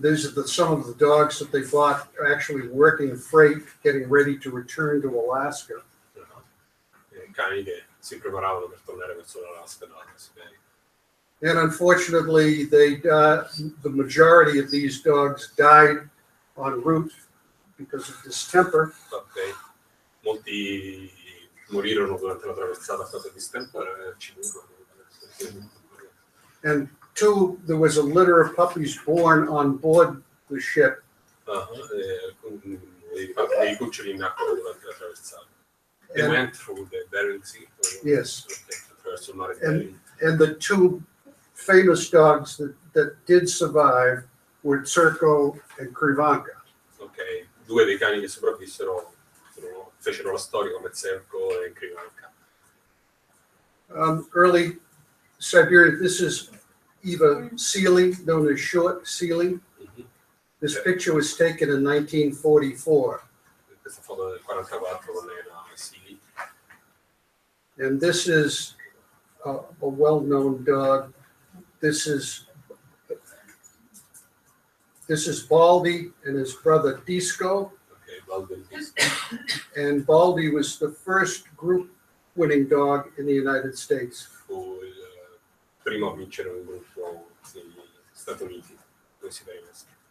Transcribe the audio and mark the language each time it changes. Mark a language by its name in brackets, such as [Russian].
[English] These are some of the dogs that they bought actually working freight, getting ready to return to Alaska. [Italian] Cani che si preparavano per tornare verso l'Alaska dalla Siberia. [English] And unfortunately, the majority of these dogs died en route because of distemper. [Italian] Okay. Molti morirono durante la traversata a causa di stempore ci furono. [English] And two, there was a litter of puppies born on board the ship. [Italian] Dei cuccioli nacquero durante la traversata. [English] They And- went through the Bering Sea. Yes. [Italian] Okay, attraverso il mare Bering. [English] And the two famous dogs that did survive were Tsirko and Krivanka. [Italian] Ok, due dei cani che sopravvissero fecero la storia come Zerko e Krivanka. [English] Early Siberian, this is Eva Sealy, known as Short Sealy. This picture was taken in 1944. [Italian] Questa foto del 44 con era Seshi. [English] And this is a well-known dog. This is Baldy and his brother Disco. [Italian] Ok, Baldi. [English] And Baldy was the first group-winning dog in the United States. [Italian] Fu il primo a vincere un gruppo negli Stati Uniti, con i Siberians.